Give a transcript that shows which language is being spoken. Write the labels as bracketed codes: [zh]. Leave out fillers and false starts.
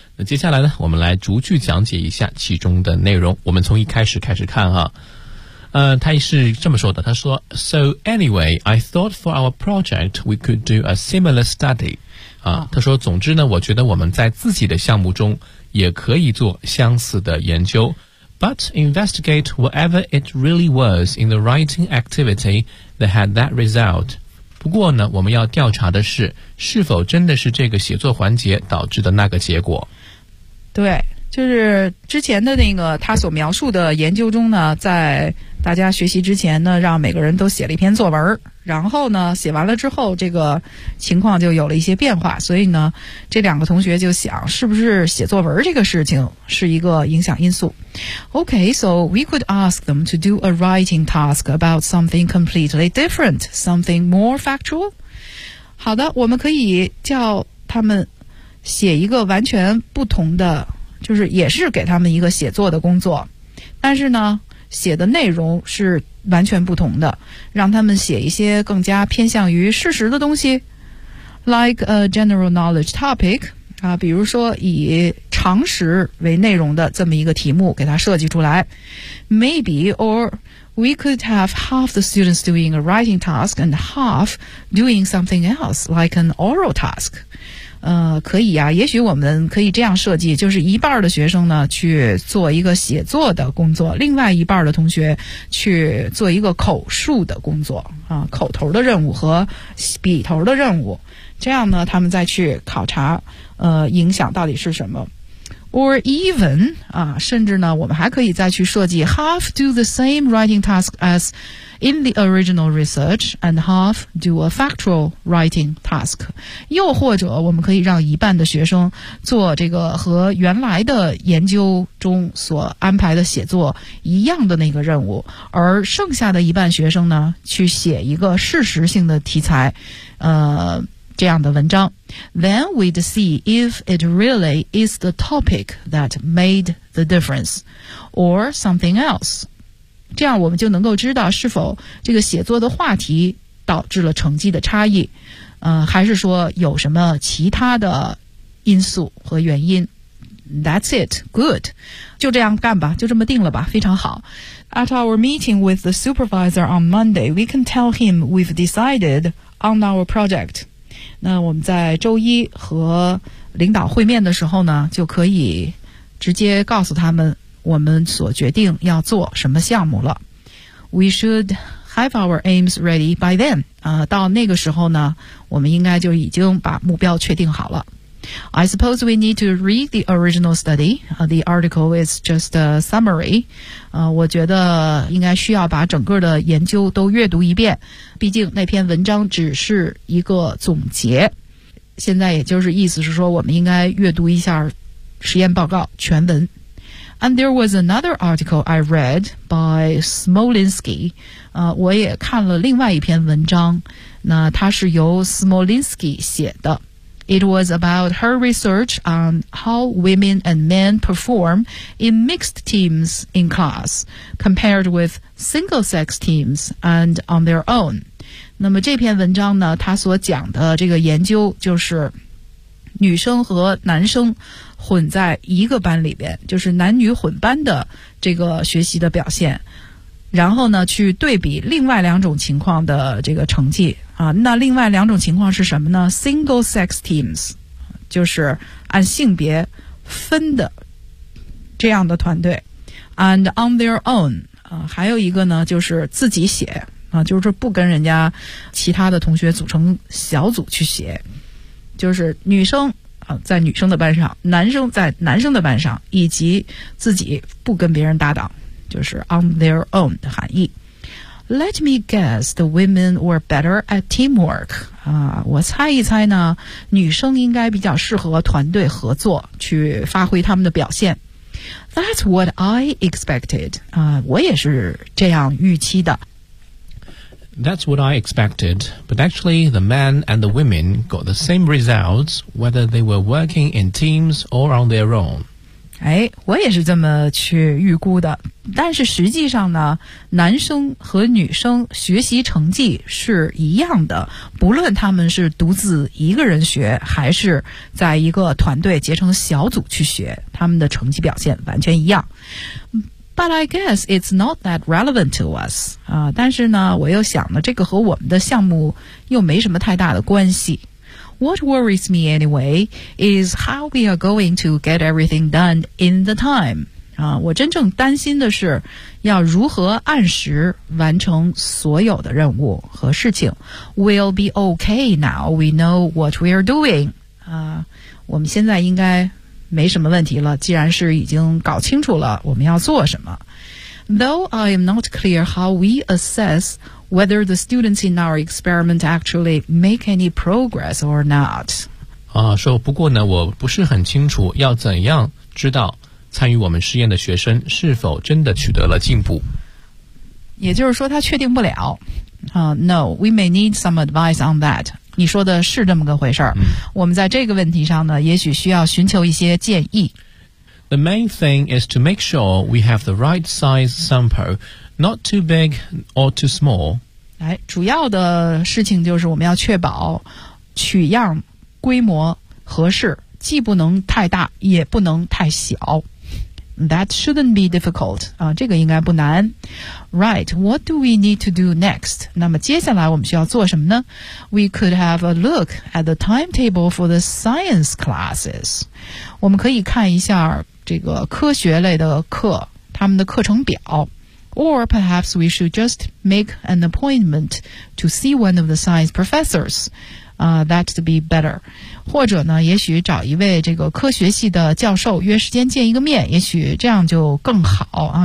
[zh] 那接下来呢，我们来逐句讲解一下其中的内容。我们从一开始开始看哈。他是这么说的，他说 [en] So anyway, I thought for our project we could do a similar study. [zh] 他说总之呢，我觉得我们在自己的项目中也可以做相似的研究。 [en] But investigate whatever it really was in the writing activity that had that result. [zh] 不过呢，我们要调查的是，是否真的是这个写作环节导致的那个结果。对，就是之前的那个他所描述的研究中呢，在大家学习之前呢，让每个人都写了一篇作文，然后呢，写完了之后，这个情况就有了一些变化，所以呢，这两个同学就想，是不是写作文这个事情是一个影响因素。 [en] Okay, so we could ask them to do a writing task about something completely different, something more factual. [zh] 好的，我们可以叫他们写一个完全不同的，就是也是给他们一个写作的工作，但是呢，写的内容是完全不同的，让他们写一些更加偏向于事实的东西 ， [en] like a general knowledge topic [zh] 啊，比如说以常识为内容的这么一个题目给它设计出来。 [en] Maybe or we could have half the students doing a writing task and half doing something else like an oral task。 [zh] 可以啊，也许我们可以这样设计，就是一半的学生呢去做一个写作的工作，另外一半的同学去做一个口述的工作啊，口头的任务和笔头的任务，这样呢他们再去考察影响到底是什么。 [en] Or even [zh] 啊，甚至呢我们还可以再去设计 [en] half do the same writing task as in the original research and half do a factual writing task. [zh] 又或者我们可以让一半的学生做这个和原来的研究中所安排的写作一样的那个任务，而剩下的一半学生呢去写一个事实性的题材这样的文章。 [en] Then we'd see if it really is the topic that made the difference or something else. [zh] 这样我们就能够知道是否这个写作的话题导致了成绩的差异，还是说有什么其他的因素和原因。 [en] That's it. Good. [zh] 就这样干吧，就这么定了吧，非常好。 [en] At our meeting with the supervisor on Monday, we can tell him we've decided on our project. [zh] 那我们在周一和领导会面的时候呢，就可以直接告诉他们我们所决定要做什么项目了。 [en] We should have our aims ready by then. [zh] 到那个时候呢，我们应该就已经把目标确定好了。 [en] I suppose we need to read the original study. The article is just a summary. [zh] 我觉得应该需要把整个的研究都阅读一遍，毕竟那篇文章只是一个总结。现在也就是意思是说，我们应该阅读一下实验报告全文。 [en] And there was another article I read by Smolinski. [zh] 我也看了另外一篇文章，那它是由 Smolinski 写的。 [en] It was about her research on how women and men perform in mixed teams in class, compared with single-sex teams and on their own. [zh] 那么这篇文章呢，它所讲的这个研究就是女生和男生混在一个班里边，就是男女混班的这个学习的表现，然后呢去对比另外两种情况的这个成绩啊。那另外两种情况是什么呢？ [en] Single sex teams [zh] 就是按性别分的这样的团队， [en] and on their own [zh] 啊，还有一个呢就是自己写啊，就是不跟人家其他的同学组成小组去写，就是女生在女生的班上，男生在男生的班上，以及自己不跟别人搭档，就是 [en] on their own [zh] 的含义。 [en] Let me guess the women were better at teamwork. [zh] 我猜一猜呢，女生应该比较适合团队合作，去发挥他们的表现。 [en] That's what I expected. [zh] 我也是这样预期的。 [en] That's what I expected, but actually the men and the women got the same results whether they were working in teams or on their own. [zh] 哎，我也是这么去预估的，但是实际上呢，男生和女生学习成绩是一样的，不论他们是独自一个人学，还是在一个团队结成小组去学，他们的成绩表现完全一样。 [en] But I guess it's not that relevant to us. [zh] 但是呢，我又想了，这个和我们的项目又没什么太大的关系。 [en] What worries me anyway is how we are going to get everything done in the time. [zh] 我真正担心的是要如何按时完成所有的任务和事情。 [en] We'll be okay now we know what we are doing. [zh] 我们现在应该没什么问题了，既然是已经搞清楚了我们要做什么。 [en] Though I am not clear how we assess whether the students in our experiment actually make any progress or not. [zh] 说不过呢，我不是很清楚要怎样知道参与我们实验的学生是否真的取得了进步。也就是说他确定不了。 [en] No, we may need some advice on that. [zh] 你说的是这么个回事儿，我们在这个问题上呢，也许需要寻求一些建议。 [en] The main thing is to make sure we have the right size sample, not too big or too small. [zh] 哎，主要的事情就是我们要确保取样规模合适，既不能太大，也不能太小。 [en] That shouldn't be difficult. [zh] 这个应该不难。 [en] Right, what do we need to do next? [zh] 那么接下来我们需要做什么呢？ [en] We could have a look at the timetable for the science classes. [zh] 我们可以看一下这个科学类的课，他们的课程表。 [en] Or perhaps we should just make an appointment to see one of the science professors. That'd be better. [zh] 或者呢，也许找一位这个科学系的教授约时间见一个面，也许这样就更好啊。